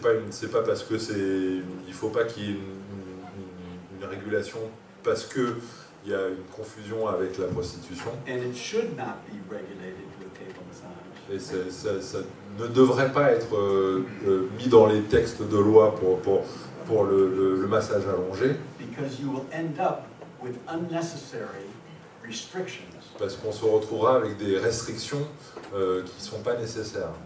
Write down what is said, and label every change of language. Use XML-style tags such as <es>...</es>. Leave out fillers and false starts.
<fr>C'est pas parce que il faut pas qu'il y ait une régulation parce que il y a une confusion avec la prostitution.</fr> <en>And it should not be regulated with table massage.</en> <fr>Et ça ne devrait pas être mis dans les textes de loi pour le massage allongé,</fr> <en>Because you will end up with unnecessary restrictions</en> <fr>parce qu'on se retrouvera avec des restrictions qui ne sont pas nécessaires</fr>